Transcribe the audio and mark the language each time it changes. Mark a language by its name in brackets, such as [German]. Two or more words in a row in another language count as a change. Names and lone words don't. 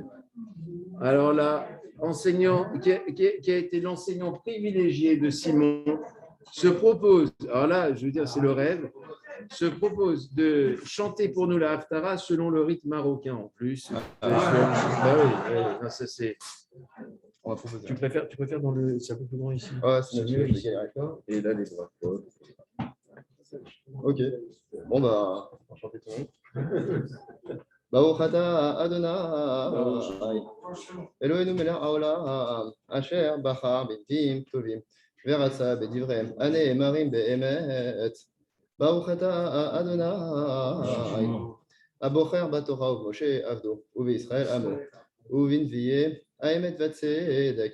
[French] Alors là, enseignant, qui a été l'enseignant privilégié de Simon, se propose, alors là, je veux dire, c'est le rêve, se propose de chanter pour nous la Haftarah selon le rythme marocain en plus. Ça c'est. Tu préfères dans le. C'est un peu plus grand ici. C'est mieux ici. Et là, les bras. Ok. Bon, bah, on va chanter tout le monde. [Hebrew] ברוך אתה אדני אלהינו מלך העולם אשר בחר בנביאים טובים ורצה בדבריהם הנאמרים באמת. ברוך אתה אדני הבוחר בתורה ובמשה עבדו ובישראל עמו ובנביאי האמת והצדק.